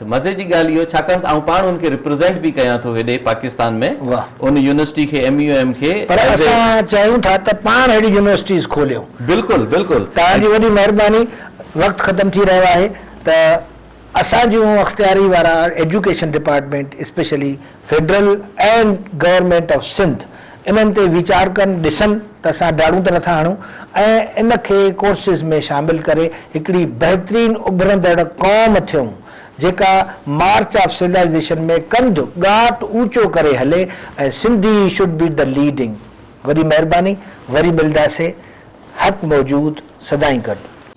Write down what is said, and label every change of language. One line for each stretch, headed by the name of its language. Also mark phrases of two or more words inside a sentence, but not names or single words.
Sindhi: मज़े जी ॻाल्हि इहो, छाकाणि त आउं पाण उनखे रिप्रेज़ेंट बि कयां थो हेॾे पाकिस्तान में, वाह। उन यूनिवर्सिटी खे MUM खे। पर असां चाहियूं था त पाण अहिड़ी यूनिवर्सिटीज़ खोलियूं। बिल्कुलु बिल्कुलु, तव्हांजी वॾी महिरबानी। वक़्तु ख़तमु थी रहियो आहे त असां जूं अख़्तियारी वारा
English: Education Department specially Federal and Government of Sindh
Sindhi: इन्हनि ते वीचार कनि, ॾिसनि त असां ॾाढ़ूं त नथा हणूं ऐं इन खे कोर्सिस में शामिल करे हिकिड़ी बहितरीनु उभरंदड़ क़ौम थियूं जेका
English: March of Civilization
Sindhi: में कंधु ॻाट ऊचो करे हले ऐं
English: Sindhi should be the leading.
Sindhi: वॾी महिरबानी, वरी मिलंदासीं। हक़ मौजूद, सदाईं गॾु।